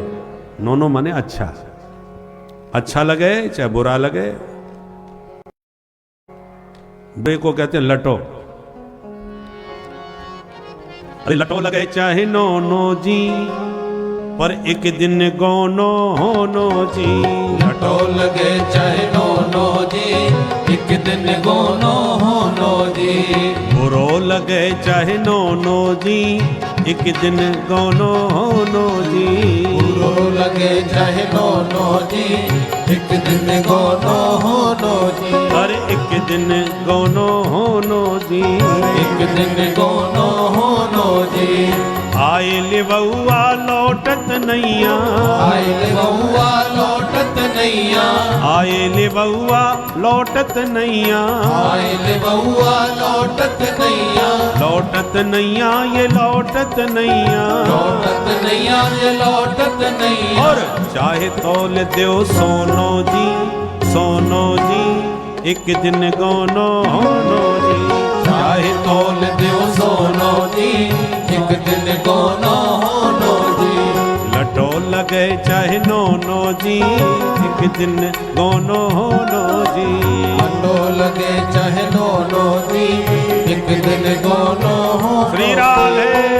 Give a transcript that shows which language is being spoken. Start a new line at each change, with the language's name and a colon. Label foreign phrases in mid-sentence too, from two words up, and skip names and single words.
Hindi: नोनो माने अच्छा, अच्छा लगे चाहे बुरा लगे। बुरे को कहते हैं लटो।
Bundeli: अरे लटो लगे चाहे नोनो जी, पर एक दिन गोनो होनो जी। लटो लगे चाहे नोनो जी, एक दिन गोनो होनो जी। बुरो लगे चाहे नोनो जी, एक दिन गोनो होनो जी। बुरो लगे चाहे नोनो जी, एक दिन गोनो होनो जी। अरे एक दिन गोनो होनो जी, एक दिन गोनो होनो जी। आए ले बउआ लौटत नैया, आए ले बउआ लौटत नैया, आए ले बउआ लौटत नैया, आए ले बउआ लौटत नैया, लौटत नैया ये लौटत नैया, लौटत नैया ये लौटत नैया। और चाहे तौल दो सोनो जी, सोनो जी, एक दिन गोनो होनो जी। चाहे तौल दो सोनो जी, एक दिन गोनो होनो जी। लटो लगे चाहे नोनो जी, एक दिन गोनो होनो जी। लटो लगे चाहे नोनो जी, एक दिन गोनो होनो।
Hindi: श्री राधे।